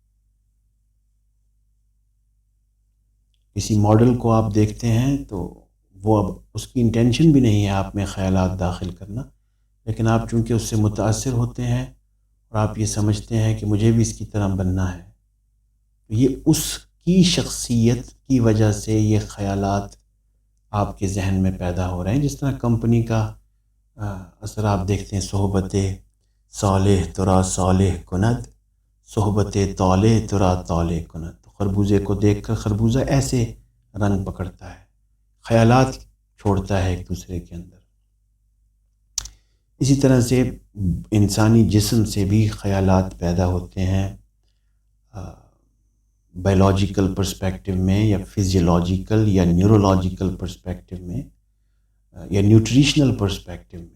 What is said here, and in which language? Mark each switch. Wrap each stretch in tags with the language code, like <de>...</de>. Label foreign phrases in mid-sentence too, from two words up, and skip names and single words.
<ur>کسی ماڈل کو آپ دیکھتے ہیں تو وہ اب اس کی انٹینشن بھی نہیں ہے آپ میں خیالات داخل کرنا، لیکن آپ چونکہ اس سے متاثر ہوتے ہیں اور آپ یہ سمجھتے ہیں کہ مجھے بھی اس کی طرح بننا ہے، یہ اس کی شخصیت کی وجہ سے یہ خیالات آپ کے ذہن میں پیدا ہو رہے ہیں۔ جس طرح کمپنی کا اثر آپ دیکھتے ہیں،</ur> <fa>صحبت صالح ترا صالح کند، صحبت طالح ترا طالح کند۔</fa> <ur>خربوزے کو دیکھ کر خربوزہ ایسے رنگ پکڑتا ہے، خیالات چھوڑتا ہے ایک دوسرے کے اندر۔ اسی طرح سے انسانی جسم سے بھی خیالات پیدا ہوتے ہیں،</ur> <en>biological perspective</en> <ur>میں یا فزیولوجیکل یا</ur> <en>neurological perspective</en> <ur>میں یا</ur> <en>nutritional perspective</en> <ur>میں۔</ur>